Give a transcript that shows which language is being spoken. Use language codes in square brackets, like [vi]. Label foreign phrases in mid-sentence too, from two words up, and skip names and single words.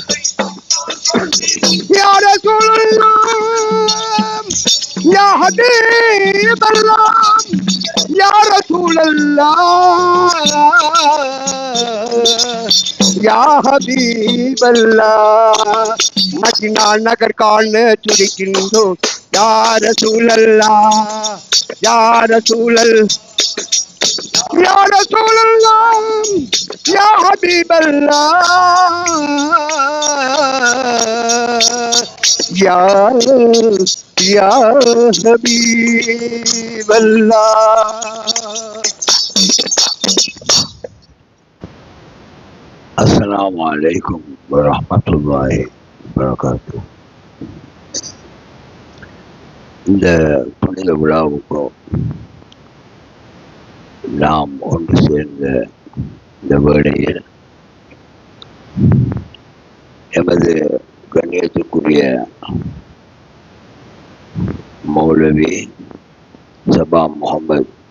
[ta] யார சொல்லலாம் [ar] يا حبيب الله يا رسول الله يا حبيب الله [ta] மதீனா நகர் காண துடிக்கின்றோம் [ar] يا رسول الله يا رسول الله يا رسول الله يا حبيب الله يا حبيب الله. السلام عليكم ورحمة الله وبركاته. [ta] இந்த புனித விழாவுக்கு நாம் ஒன்று சேர்ந்த இந்த வேளையில் எமது கண்ணியத்துக்குரிய மௌலவி சபா முகமது